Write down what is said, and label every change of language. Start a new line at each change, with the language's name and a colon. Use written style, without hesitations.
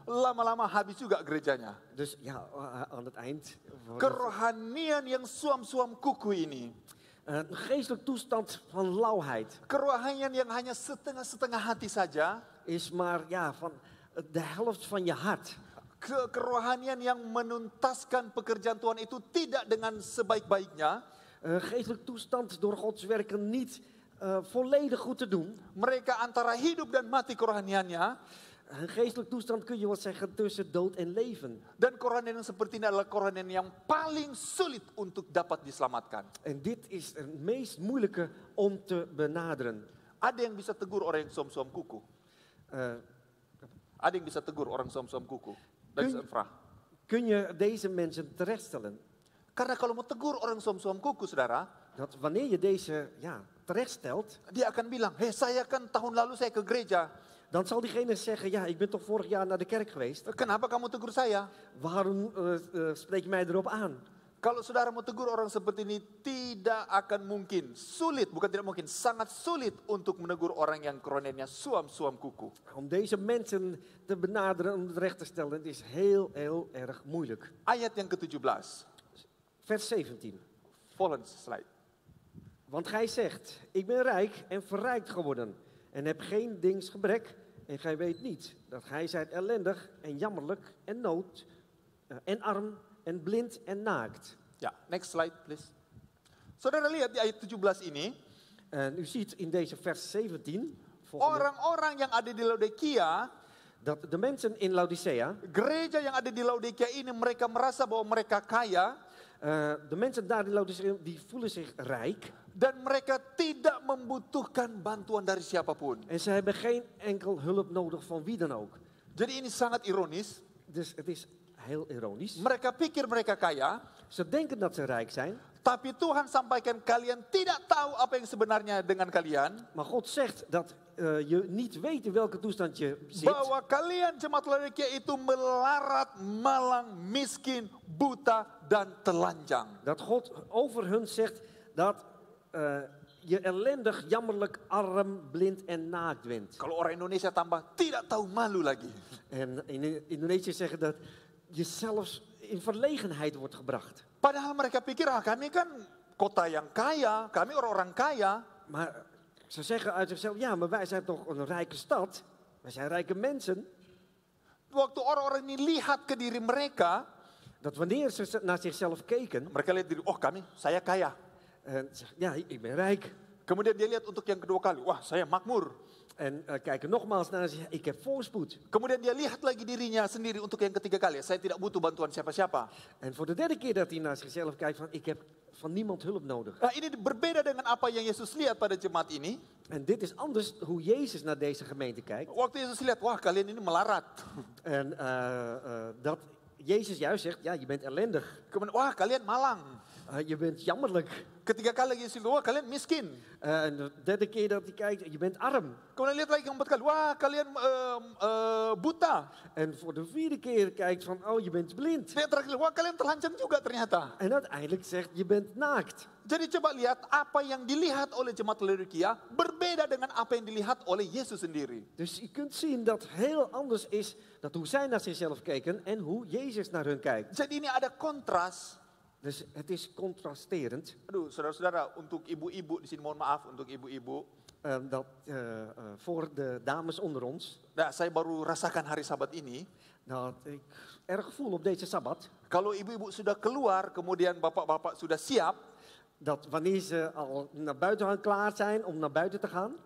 Indonesian: Lama-lama habis juga gerejanya.
Dutch: Dus aan het eind.
Indonesian: Kerohanian yang suam-suam kuku ini.
Dutch: Een geestelijke toestand van lauwheid.
Indonesian: Kerohanian yang hanya setengah-setengah hati saja.
Dutch: Is maar van de helft van je hart.
Indonesian: kerohanian yang menuntaskan pekerjaan Tuhan itu tidak dengan sebaik-baiknya.
Dutch: Geestelijke toestand door Gods werken niet volledig goed te doen.
Indonesian: Mereka antara hidup dan mati kerohaniannya.
Dutch: Een geestelijke toestand kun je wel zeggen tussen dood en leven.
Indonesian: Dan kerohanian yang seperti ini adalah kerohanian yang paling sulit untuk dapat diselamatkan.
Dutch: En dit is het meest moeilijke om te benaderen.
Indonesian: Ada yang bisa tegur orang yang suam-suam kuku. Ada yang bisa tegur orang suam-suam kuku.
Dutch: Dat is een vraag. Kun je deze mensen terechtstellen?
Indonesian: Karena kalau mau tegur orang suam-suam kuku, saudara,
Dutch: Dat wanneer je deze terechtstelt,
Indonesian: dia akan bilang, hei saya kan tahun lalu saya ke gereja.
Dutch: dan zal diegene zeggen, ja, ik ben toch vorig jaar naar de kerk geweest.
Indonesian: Kenapa kamu tegur saya?
Dutch: Waarom spreek je mij erop aan?
Indonesian: Kalau saudara mau tegur orang seperti ini, tidak akan mungkin, sulit, bukan tidak mungkin, sangat sulit untuk menegur orang yang kerohaniannya suam-suam kuku.
Dutch: Om deze mensen te benaderen, om terecht te stellen, het is heel erg moeilijk.
Indonesian: Ayat yang ke-17,
Dutch: Vers 17. volgende slide. Want gij zegt, ik ben rijk en verrijkt geworden en heb geen dingsgebrek. En gij weet niet dat gij zijt ellendig en jammerlijk en nood en arm en blind en naakt.
Indonesian: Ya,
English: next slide please.
Indonesian: Saudara lihat di ayat 17 ini,
Dutch: En u ziet in deze vers 17, volgende,
Indonesian: orang-orang yang ada di Laodikia,
Dutch: dat de mensen in Laodicea,
Indonesian: gereja yang ada di Laodikia ini mereka merasa bahwa mereka kaya
Dutch: de mensen daar in Laodicea, die voelen zich rijk.
Indonesian: dan mereka tidak membutuhkan bantuan dari siapapun.
Dutch: En ze hebben geen enkel hulp nodig van wie dan ook.
Indonesian: Jadi ini sangat ironis.
Dutch: Dus het is heel ironisch.
Indonesian: Mereka pikir mereka kaya,
Dutch: Ze denken dat ze rijk zijn,
Indonesian: tapi Tuhan sampaikan kalian tidak tahu apa yang sebenarnya dengan kalian.
Dutch: maar God zegt dat je niet weet in welke toestand je zit.
Indonesian: Bahwa kalian jemaat Laodikia itu melarat, malang, miskin, buta, dan telanjang.
Dutch: Dat God over hun zegt dat je ellendig, jammerlijk, arm, blind en naakt bent.
Indonesian: Kalau orang Indonesia tambah tidak tahu malu lagi.
Dutch: En in Indonesië zeggen dat je zelfs in verlegenheid wordt gebracht.
Indonesian: Padahal mereka pikir, kami kan kota yang kaya, kami orang-orang kaya.
Dutch: Maar ze zeggen uit zichzelf, ja, maar wij zijn toch een rijke stad. Wij zijn rijke mensen.
Indonesian: Waktu orang-orang ini lihat ke diri mereka,
Dutch: Dat wanneer ze naar zichzelf keken,
Indonesian: mereka lihat diri, oh kami, saya kaya.
Dutch: en zeggen, ja, ik ben rijk.
Indonesian: Kemudian dia lihat untuk yang kedua kali, wah saya makmur.
Dutch: En kijken nogmaals naar zich, ik heb voorspoed.
Indonesian: Kemudian dia lihat lagi dirinya sendiri untuk yang ketiga kali, saya tidak butuh bantuan siapa-siapa.
Dutch: En voor de derde keer dat hij naar zichzelf kijkt van, ik heb van niemand hulp nodig.
Indonesian: Nah, ini berbeda dengan apa yang Yesus lihat pada jemaat ini.
Dutch: En dit is anders hoe Jezus naar deze gemeente kijkt.
Indonesian: Waktu Yesus lihat, wah kalian ini melarat.
Dutch: En dat Jezus juist zegt, ja, je bent ellendig.
Indonesian: Kemudian, wah kalian malang.
Dutch: Je bent jammerlijk.
Indonesian: Ketiga kali lagi Yesus lihat, wah kalian miskin.
Dutch: En de derde keer dat hij kijkt, je bent arm.
Indonesian: Kemudian lihat lagi keempat kali, wah kalian buta.
Dutch: En voor de vierde keer kijkt van, oh, je bent blind.
Indonesian: Lihat terakhir, wah kalian telanjang juga ternyata.
Dutch: En uiteindelijk zegt, je bent naakt.
Indonesian: Jadi coba lihat apa yang dilihat oleh jemaat Laodikia berbeda dengan apa yang dilihat oleh Yesus sendiri.
Dutch: Dus je kunt zien dat heel anders is dat hoe zij naar zichzelf keken en hoe Jezus naar hun kijkt.
Indonesian: Jadi ini ada kontras.
Dutch: Dus het is contrasterend.
Indonesian: Aduh, saudara-saudara, untuk ibu-ibu di sini mohon maaf untuk ibu-ibu.
Dutch: Dat voor de dames onder ons,
Indonesian: Nah, saya baru rasakan hari Sabat ini.
Dutch: dat ik erg voel op deze Sabbat,
Indonesian: Kalau ibu-ibu sudah keluar, kemudian bapak-bapak sudah siap,
Dutch: dat wanneer ze al naar buiten gaan klaar zijn om naar buiten te gaan,